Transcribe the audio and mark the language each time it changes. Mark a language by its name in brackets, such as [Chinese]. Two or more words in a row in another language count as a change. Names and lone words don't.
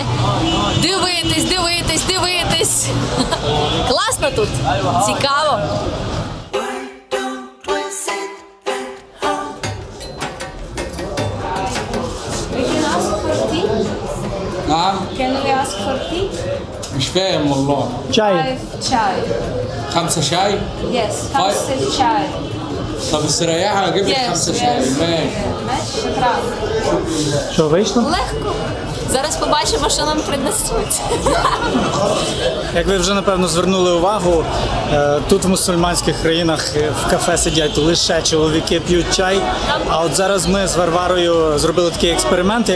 [Ukrainian] Дивитись, дивитись, дивитись. Класно тут, цікаво. [Arabic] نعم [English] Can we ask for tea? [Arabic] مش فاهم والله. [Ukrainian] Чай. [English] 5 chai. [Arabic] 5 شاي. [English] Yes, 5 chai. [Arabic] طب استريحي اجيب لك [English] Yes, [Arabic] 5 شاي. [English] yes. [Arabic] ماشي. ماشي, شكرا. [Ukrainian] Що, вийшло? Легко. Зараз побачимо, що нам принесуть. Як ви вже, напевно, звернули увагу, тут в мусульманських країнах в кафе сидять лише чоловіки, п'ють чай. А от зараз ми з Варварою зробили такий експеримент.